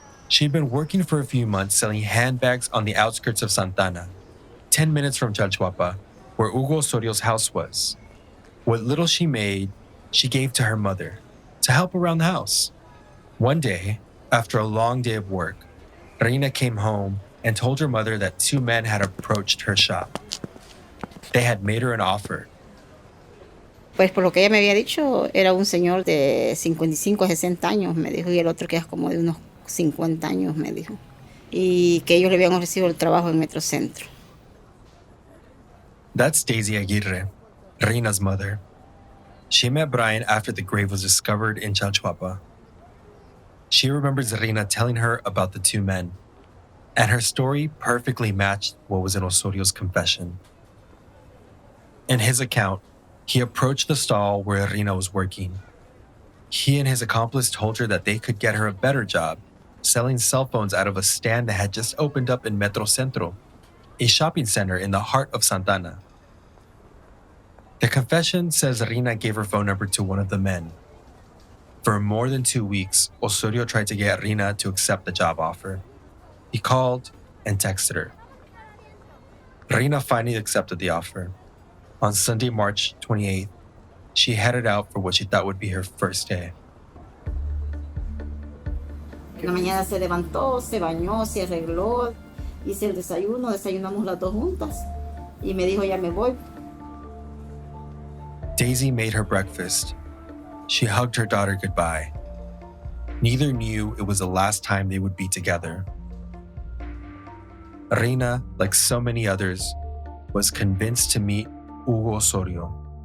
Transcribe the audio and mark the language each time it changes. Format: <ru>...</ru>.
<en>She'd been working for a few months selling handbags on the outskirts of Santana, 10 minutes from Chalchuapa, where Hugo Osorio's house was. What little she made, she gave to her mother to help around the house. One day, after a long day of work, Reina came home and told her mother that two men had approached her shop. They had made her an offer.</en> <es>Pues por lo que ella me había dicho, era un señor de 55, 60 años, me dijo, y el otro que es como de unos 50 años, me dijo. Y que ellos le habían ofrecido el trabajo en Metrocentro.</es> <en>That's Daisy Aguirre, Reina's mother. She met Bryan after the grave was discovered in Chalchuapa. She remembers Reina telling her about the two men, and her story perfectly matched what was in Osorio's confession. In his account, he approached the stall where Reina was working. He and his accomplice told her that they could get her a better job, selling cell phones out of a stand that had just opened up in Metrocentro, a shopping center in the heart of Santana. The confession says Reina gave her phone number to one of the men. For more than 2 weeks, Osorio tried to get Reina to accept the job offer. He called and texted her. Reina finally accepted the offer. On Sunday, March 28th, she headed out for what she thought would be her first day.</en> <es>En la mañana se levantó, se bañó, se arregló, hice el desayuno, desayunamos las dos juntas y me dijo, ya me voy.</es> <en>Daisy made her breakfast. She hugged her daughter goodbye. Neither knew it was the last time they would be together. Reina, like so many others, was convinced to meet Hugo Osorio.</en>